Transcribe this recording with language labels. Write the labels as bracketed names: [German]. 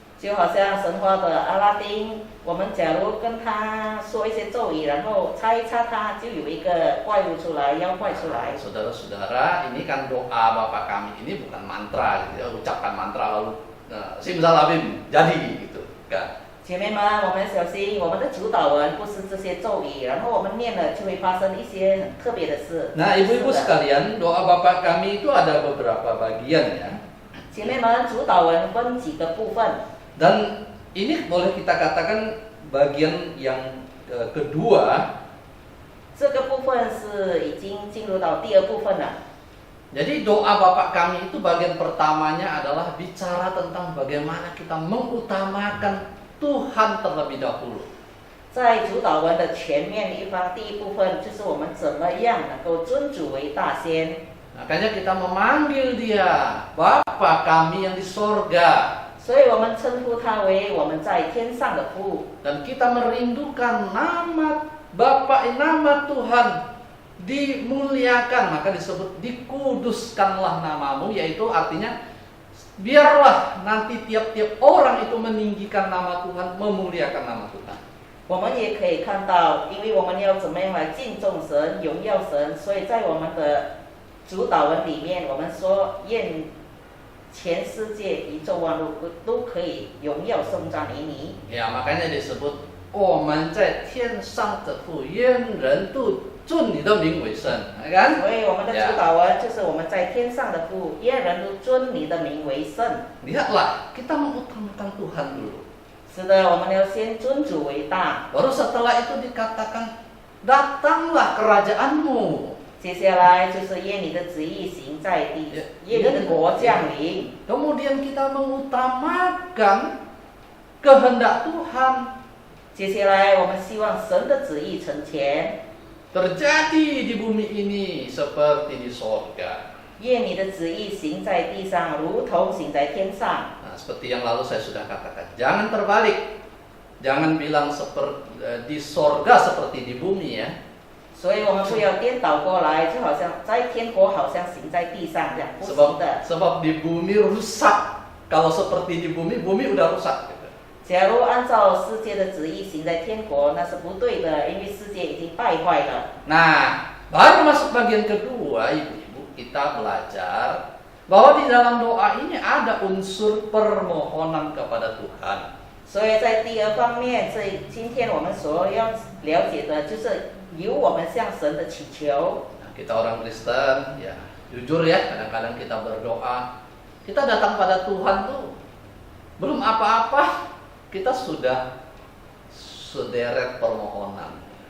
[Chinese] 就好像神话的阿拉丁，我们假如跟他说一些咒语，然后擦一擦它，就有一个怪物出来，妖怪出来。 [Indonesian] Saudara-saudara, ini kan doa Bapa kami ini bukan mantra gitu ya, ucapkan mantra lalu simsalabim jadi gitu kan. [Chinese] 姐妹们，我们小心，我们的主导文不是这些咒语，然后我们念了就会发生一些很特别的事。 [Indonesian] Nah, ibu-ibu [Chinese] 是的 [Indonesian] sekalian, doa Bapa kami itu ada beberapa bagian ya. [Chinese] 姐妹们，主导文分几个部分， [Indonesian] Dan ini boleh kita katakan bagian yang kedua. [Chinese] 这个部分是已经进入到第二部分了。 [Indonesian] Jadi doa Bapa kami itu bagian pertamanya adalah bicara tentang bagaimana kita mengutamakan Tuhan terlebih dahulu. [Chinese] 在主导文的前面一方，第一部分就是我们怎么样能够尊主为大先。 [Indonesian] Makanya kita memanggil dia Bapa kami yang di sorga. [Chinese] 所以我们称呼他为我们在天上的父， [Indonesian] Dan kita merindukan nama nama Tuhan dimuliakan, maka disebut dikuduskanlah namamu, yaitu artinya biarlah nanti tiap-tiap orang itu meninggikan nama Tuhan, memuliakan nama Tuhan. [Chinese] 我们也可以看到，因为我们要怎么样来敬重神、荣耀神，所以在我们的主导文里面，我们说愿全世界宇宙万物都可以荣耀颂赞于你。 [Indonesian] Ya, makanya disebut [Chinese] 我们在天上的父，愿人都尊你的名为圣， [Indonesian] kan? [Chinese] 所以我们的主导文就是我们在天上的父，愿人都尊你的名为圣。 [Indonesian] Lihatlah, kita mengutamakan Tuhan dulu. [Chinese] 是的，我们要先尊主为大。 [Indonesian] Baru setelah itu dikatakan, datanglah kerajaanmu. [Chinese] 接下来就是愿你的旨意行在地，愿你的国降临。 [Indonesian] Kemudian kita mengutamakan kehendak Tuhan [Chinese] 接下来我们希望神的旨意成全， [Indonesian] terjadi di bumi ini seperti di sorga. [Chinese] 愿你的旨意行在地上，如同行在天上。 [Indonesian] Nah, seperti yang lalu saya sudah katakan, jangan terbalik, jangan bilang seperti di sorga seperti di bumi ya. [Chinese] 所以我们不要颠倒过来，就好像在天国好像行在地上这样，不行的。 [Indonesian] Sebab di bumi rusak. Kalau seperti di bumi, bumi udah rusak. Gitu. [Chinese] 假如按照世界的旨意行在天国，那是不对的，因为世界已经败坏了。 [Indonesian] Nah, baru masuk bagian kedua, ibu-ibu, kita belajar bahwa di dalam doa ini ada unsur permohonan kepada Tuhan. [Chinese] 所以在第二方面，今天我们所要了解的就是由我们向神的祈求。 [Indonesian] Nah, kita orang Kristen, ya jujur ya, kadang-kadang kita berdoa, kita datang pada Tuhan tuh belum apa-apa, kita sudah sederet permohonan.